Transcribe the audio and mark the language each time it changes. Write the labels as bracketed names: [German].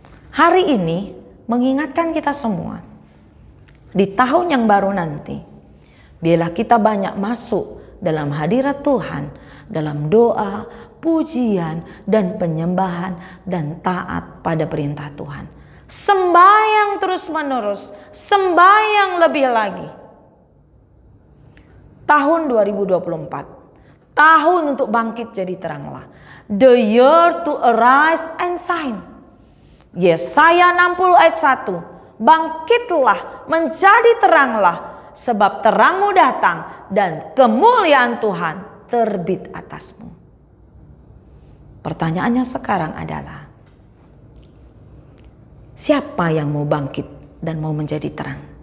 [Indonesian] Hari ini mengingatkan kita semua, di tahun yang baru nanti, biarlah kita banyak masuk dalam hadirat Tuhan, dalam doa, pujian, dan penyembahan, dan taat pada perintah Tuhan. Sembahyang terus menerus, sembahyang lebih lagi. Tahun 2024, tahun untuk bangkit jadi teranglah. [English] The year to arise and shine. [Indonesian] Yesaya 60 ayat 1. Bangkitlah, menjadi teranglah, sebab terangmu datang dan kemuliaan Tuhan terbit atasmu. Pertanyaannya sekarang adalah, siapa yang mau bangkit dan mau menjadi terang?